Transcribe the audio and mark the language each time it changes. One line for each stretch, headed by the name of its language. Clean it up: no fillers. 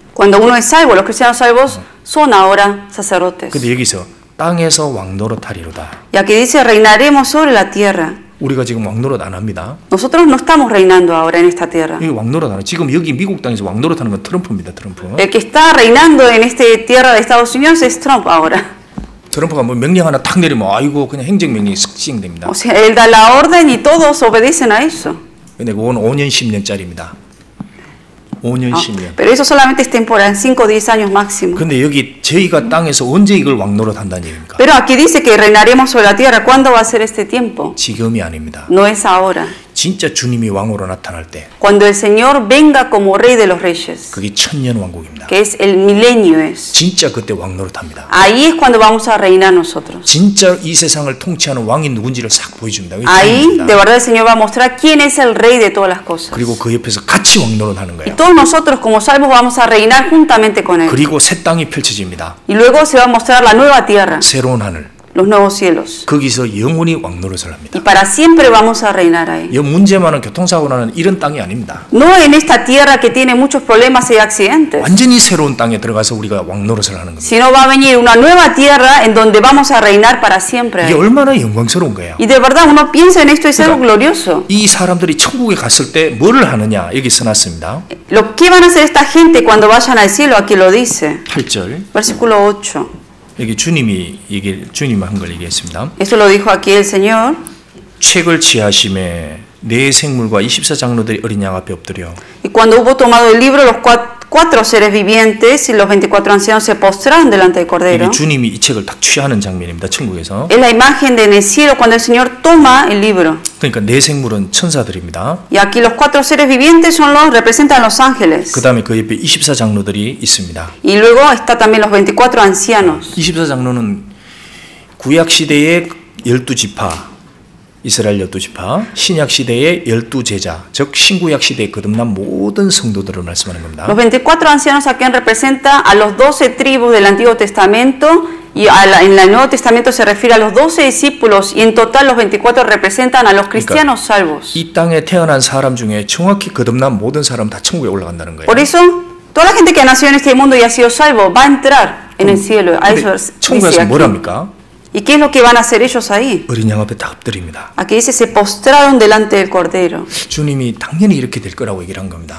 Spanish: Cuando uno es salvo, los cristianos salvos son ahora sacerdotes.
Korean: 근데 여기서 땅에서 왕노릇하리로다.
Spanish: Y aquí dice, reinaremos sobre la tierra.
Korean: 우리가 지금 왕노릇 안 합니다. Nosotros no estamos reinando ahora en esta tierra. 이 왕노릇 안 해. 지금 여기 미국 땅에서 왕노릇하는 건 트럼프입니다. 트럼프.
Spanish: El que está reinando en esta tierra de Estados Unidos es Trump ahora.
Korean: 트럼프가 뭐 명령 하나 탁 내리면 아이고 그냥 행정명령이 시행됩니다.
Spanish: O sea, él da la orden y todos obedecen a eso.
Korean: 근데 그건 5년 10년짜리입니다. 5년, 10년.
Spanish: Pero eso solamente es temporal, 5 o 10 años máximo.
Korean: 근데 여기 저희가 땅에서 언제 이걸 왕노릇 한다는 얘기입니까?
Spanish: Pero aquí dice que reinaremos sobre la tierra. ¿Cuándo va a ser este tiempo?
Korean: 지금이 아닙니다.
Spanish: No es ahora.
Korean: 진짜 주님이 왕으로 나타날 때
Spanish: Cuando el Señor venga como Rey de los Reyes,
Korean: 그게 천년 왕국입니다.
Spanish: que es el milenio es.
Korean: 진짜 그때 왕노릇 합니다.
Spanish: Ahí es cuando vamos a reinar nosotros.
Korean: 진짜 이 세상을 통치하는 왕이 누군지를 싹 보여줍니다. 그게
Spanish: Ahí,
Korean: 주님입니다.
Spanish: de verdad, el Señor va a mostrar quién es el Rey de todas las cosas.
Korean: 그리고 그 옆에서 같이 왕노릇 하는
Spanish: Y
Korean: 거예요.
Spanish: todos nosotros como salvos vamos a reinar juntamente con Él.
Korean: 그리고 새 땅이 펼쳐집니다.
Spanish: Y luego se va a mostrar la nueva tierra,
Korean: 새로운 하늘.
Spanish: los nuevos cielos.
Korean: 거기서 영원히 왕노릇을 합니다.
Spanish: Y para siempre vamos a reinar ahí.
Korean: 이 문제 많은 교통사고 나는 이런 땅이 아닙니다.
Spanish: No en esta tierra que tiene muchos problemas y accidentes,
Korean: 완전히 새로운 땅에 들어가서 우리가 왕노릇을 하는 겁니다.
Spanish: sino va a venir una nueva tierra en donde vamos a reinar para siempre.
Korean: 이게 얼마나 영광스러운 거예요.
Spanish: Y de verdad uno piensa en esto, es algo glorioso.
Korean: 이 사람들이 천국에 갔을 때 뭐를 하느냐 여기 써놨습니다.
Spanish: ¿Qué van a hacer esta gente cuando vayan al cielo? Aquí lo dice.
Korean: 8절
Spanish: Versículo 8.
Korean: 여기 주님이 한 걸 얘기했습니다.
Spanish: Esto lo dijo aquí el Señor.
Korean: 책을 취하심에 네 생물과 24장로들이 어린 양 앞에 엎드려
Spanish: Y cuando hubo tomado el libro, los cuatro seres vivientes y los 24 ancianos se postraron delante del Cordero.
Korean: 이게 주님이 이 책을 딱 취하는 장면입니다. 천국에서.
Spanish: Es la imagen de en el cielo cuando el Señor toma el libro.
Korean: 그러니까 네 생물은 천사들입니다.
Spanish: Y aquí los cuatro seres vivientes representan los ángeles.
Korean: 그 다음에 그 옆에 24장로들이 있습니다.
Spanish: Y luego está también los 24 ancianos.
Korean: 24장로는 구약시대의 12지파 이스라엘 12지파, 신약시대의 12제자, 즉 신구약시대에 거듭난 모든 성도들을 말씀하는 겁니다.
Spanish: Los 24 ancianos aquí representan a los 12 tribus del Antiguo Testamento y en el Nuevo Testamento se refiere a los 12 discípulos y en total los 24 representan a los cristianos salvos.
Korean: 이 땅에 태어난 사람 중에 정확히 거듭난 모든 사람 다 천국에 올라간다는 거예요.
Spanish: Por eso, toda la gente que nació en este mundo y ha sido salvo va a entrar en el cielo. A eso
Korean: 천국에서
Spanish: dice
Korean: 뭘
Spanish: aquí.
Korean: 합니까?
Spanish: ¿Y qué es lo que van a hacer ellos ahí?
Korean: 어린 양 앞에 다 엎드립니다.
Spanish: Aquí dice, se postraron delante del Cordero.
Korean: 주님이 당연히 이렇게 될 거라고 얘기를 한 겁니다.